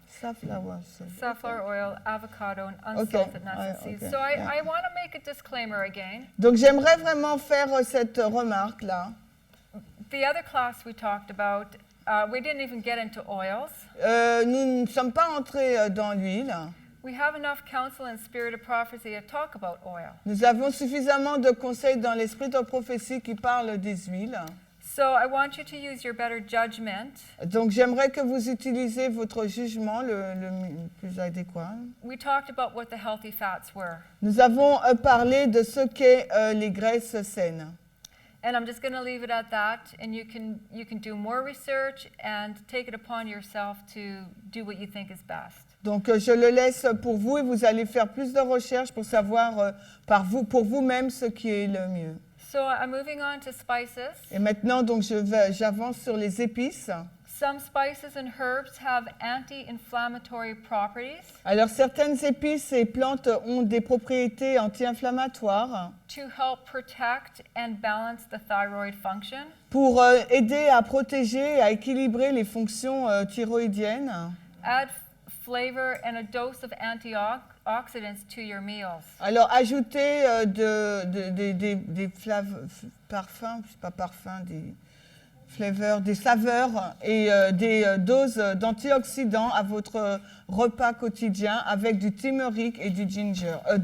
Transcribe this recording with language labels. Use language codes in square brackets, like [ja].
[en] Safflower oil, avocado, and unsalted nuts and seeds. So I want to make a disclaimer again. [fr] Donc j'aimerais vraiment faire cette remarque-là. [en] The other class we talked about, we didn't even get into oils. [fr] Nous ne sommes pas entrés dans l'huile. [en] We have enough counsel and spirit of prophecy to talk about oil. [fr] Nous avons suffisamment de conseils dans l'esprit de prophétie qui parlent des huiles. [en] So I want you to use your better judgment. [fr] Donc j'aimerais que vous utilisiez votre jugement le plus adéquat. [en] We talked about what the healthy fats were. [fr] Nous avons parlé de ce qu'est les graisses saines. [en] And I'm just going to leave it at that, and you can do more research and take it upon yourself to do what you think is best. [fr] Donc je le laisse pour vous et vous allez faire plus de recherches pour savoir pour vous-même ce qui est le mieux. [en] So I'm moving on to spices. [fr] Et maintenant donc j'avance sur les épices. [en] Some spices and herbs have anti-inflammatory properties. [fr] Alors certaines épices et plantes ont des propriétés anti-inflammatoires [en] To help protect and balance the thyroid function. [fr] pour aider à protéger et à équilibrer les fonctions thyroïdiennes. [en] Add flavor and a dose of antioxidants to your meals. [fr] Alors ajoutez des parfums, pas parfums, des flavors, des saveurs et des doses d'antioxydants à votre repas quotidien avec du turmeric et du gingembre.